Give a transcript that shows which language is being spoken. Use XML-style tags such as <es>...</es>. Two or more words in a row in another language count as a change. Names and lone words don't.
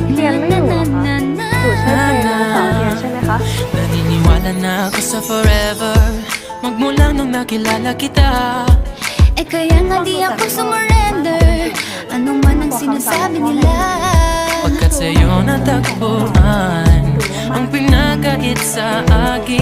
<th>นไม่อยู่เหรอคะอยู่ใช่เพลงภาษาเรียนใช่ไหมคะ</th> <tl>Naniniwala na ako sa forever Magmula nung nakilala kita Eh kaya nga di ako sumurrender Ano man ang sinasabi nila Pagkat sa'yo natagpuan Ang pinakait sa akin</tl>